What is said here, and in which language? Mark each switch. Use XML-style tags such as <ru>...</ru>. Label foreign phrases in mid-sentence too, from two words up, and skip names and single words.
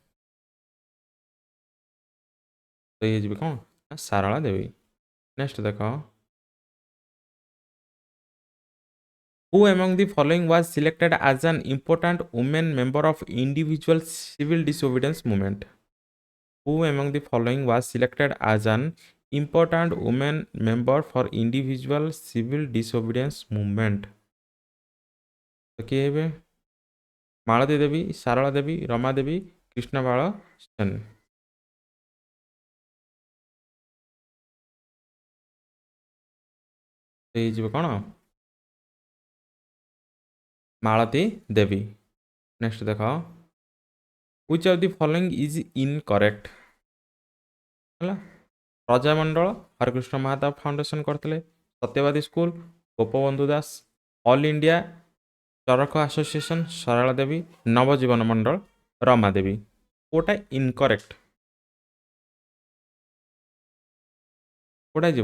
<or>ତ ଇଏ ଯିବେ କ'ଣ? ସାରଳା ଦେବୀ।</or> <en>ନେକ୍ସଟ ଦେଖ who among the following was selected as an important women member of individual civil disobedience movement. Who among the following was selected as an important women member for individual civil disobedience movement?</en> <or>ତ କିଏ ହେବେ? ମାଳତୀ ଦେବୀ, ସାରଳା ଦେବୀ, ରମା ଦେବୀ, କୃଷ୍ଣବାଳ ସେନ। ହେଇଯିବ କ'ଣ? ମାଳତୀ ଦେବୀ।</or> <en>ନେକ୍ସଟ ଦେଖ which of the following is incorrect?</en> <or>ହେଲା ପ୍ରଜାମଣ୍ଡଳ ହରକୃଷ୍ଣ ମହାତାବ ଫାଉଣ୍ଡେସନ କରିଥିଲେ, ସତ୍ୟବାଦୀ ସ୍କୁଲ ଗୋପବନ୍ଧୁ ଦାସ, ଅଲ୍ ଇଣ୍ଡିଆ ଚରକ ଆସୋସିଏସନ ସାରଳା ଦେବୀ, ନବଜୀବନ ମଣ୍ଡଳ ରମା ଦେବୀ। କୋଉଟା ଇନକରେକ୍ଟ? କୋଉଟା ଯିବ?</or>